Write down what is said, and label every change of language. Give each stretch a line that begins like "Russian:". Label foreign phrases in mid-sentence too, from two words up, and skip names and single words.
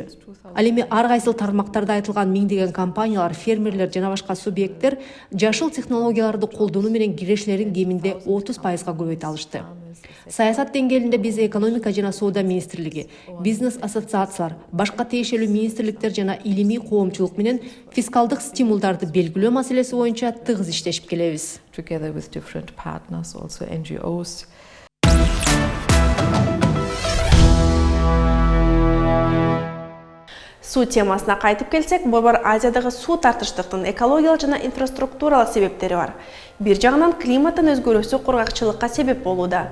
Kyrgyz: Ал эми ар кайсыл тармактарда айтылган миңдеген компаниялар, фермерлер жана башка субъекттер жашыл технологияларды колдонуу менен кирешилерин кеминде 30%га көбөйтө алышты. Саясат деңгээлинде биз экономика жана соода министрлиги, бизнес ассоциациялар, башка тиешелүү министрликтер жана илимий коомчулук менен фискалдык стимулдарды белгилөө маселеси боюнча тыгыз иштешип келебиз.
English: Together with different partners, also NGOs.
Kyrgyz: Суу темасына кайтып келсек, Борбор Азиядагы суу тартыштыктын экологиялык жана инфраструктуралык себептери бар. Бир жагынан климаттын өзгөрүүсү кургакчылыкка себеп болууда.